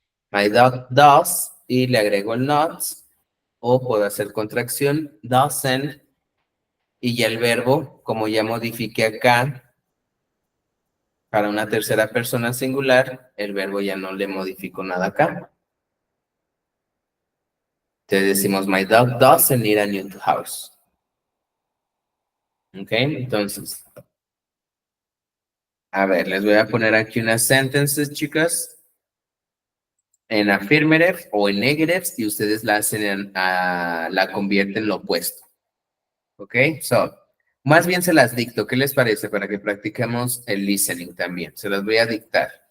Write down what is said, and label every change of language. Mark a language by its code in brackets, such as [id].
[en] My dog does, [es] y le agrego el not, o puedo hacer contracción, doesn't, y ya el verbo, como ya modifique acá, para una tercera persona singular, el verbo ya no le modifico nada acá. Entonces decimos, [en] my dog doesn't need a new house. ¿Ok? [es] Entonces, a ver, les voy a poner aquí unas sentences, chicas, en affirmative o en negative, y ustedes la hacen la convierten en lo opuesto. ¿Ok? So, más bien se las dicto. ¿Qué les parece? Para que practiquemos el listening también. Se las voy a dictar.